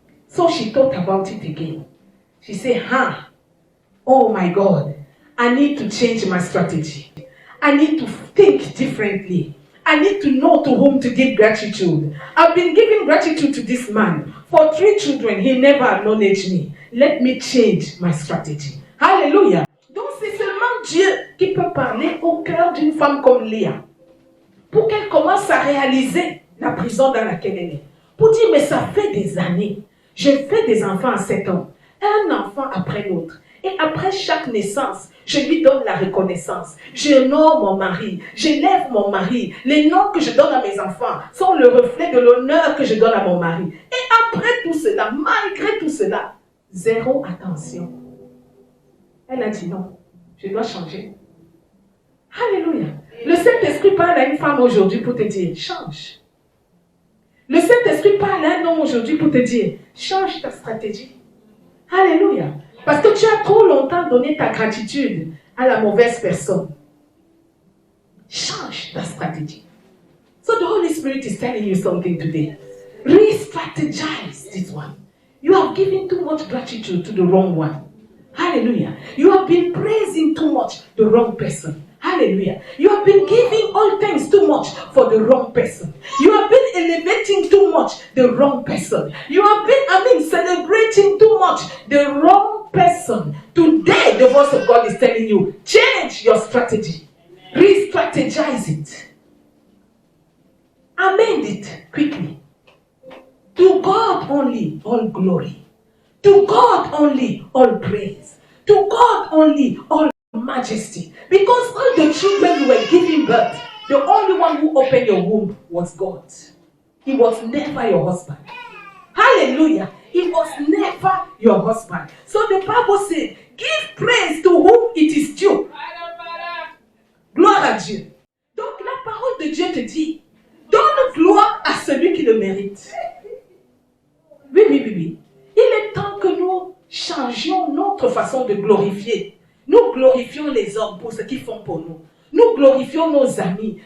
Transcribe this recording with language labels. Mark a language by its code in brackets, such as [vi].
[en] So she thought about it again. She said, oh my God, I need to change my strategy. I need to think differently. I need to know to whom to give gratitude. I've been giving gratitude to this man. For 3 children, he never acknowledged me. Let me change my strategy. Hallelujah. [fr] Donc c'est seulement Dieu qui peut parler au cœur d'une femme comme Léa. Pour qu'elle commence à réaliser la prison dans laquelle elle est. Pour dire, mais ça fait des années. Je fais des enfants à 7 ans. Un enfant après l'autre. Et après chaque naissance, je lui donne la reconnaissance. Je nomme mon mari. J'élève mon mari. Les noms que je donne à mes enfants sont le reflet de l'honneur que je donne à mon mari. Et après tout cela, malgré tout cela, zéro attention. Elle a dit non, je dois changer. Alléluia. Le Saint-Esprit parle à une femme aujourd'hui pour te dire, change. Le Saint-Esprit parle à un homme aujourd'hui pour te dire, change ta stratégie. Alléluia. Parce que tu as trop longtemps donné ta gratitude à la mauvaise personne. Change ta stratégie. [en] So the Holy Spirit is telling you something today. Re-strategize this one. You have given too much gratitude to the wrong one. Hallelujah. You have been praising too much the wrong person. Hallelujah. You have been giving all thanks too much for the wrong person. You have been elevating too much the wrong person. You have been, celebrating too much the wrong person. Today, the voice of God is telling you, change your strategy. Re-strategize it. Amend it quickly. To God only all glory. To God only all praise. To God only all majesty. Because all the children you were giving birth, the only one who opened your womb was God. He was never your husband. Hallelujah. He was never your husband. So the Bible said, give praise to whom it is due. [fr] Gloire à Dieu. Donc la parole de Dieu te dit, donne gloire à celui qui le mérite. Oui. Il est temps que nous changions notre façon de glorifier. Nous glorifions les hommes pour ce qu'ils font pour nous. Nous glorifions nos amis.